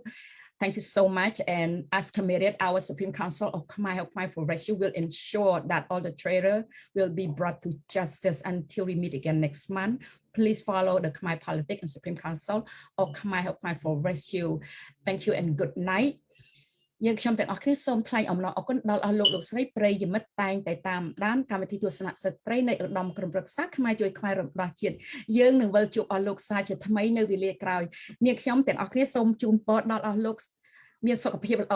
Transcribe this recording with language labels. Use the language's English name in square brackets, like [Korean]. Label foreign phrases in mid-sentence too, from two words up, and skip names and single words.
[English] Thank you so much. And as committed, our Supreme Council of Khmer for Rescue will ensure that all the traitors will be brought to justice until we meet again next month. Please follow the Khmer Politics and Supreme Council of Khmer for Rescue. Thank you and good night. [Khmer] យើងខ្ញុំទាំងអស់គ្នាសូមថ្លែងអំណរអគុណដល់អស់លោកស្រីប្រិយមិត្តតែងតែតាមដា នកម្មវិធីទស្សនៈស្ត្រីនៃឧត្តមក្រុមប្រឹក្សាខ្មែរជួយខ្មែររបស់ ជាតិយើងនឹងវិលជួបអស់លោកសាជាថ្មីនៅវេលាក្រោយ នាងខ្ញុំទាំងអស់គ្នាសូមជូនពរដល់អស់លោកមានសុខភាពល្អ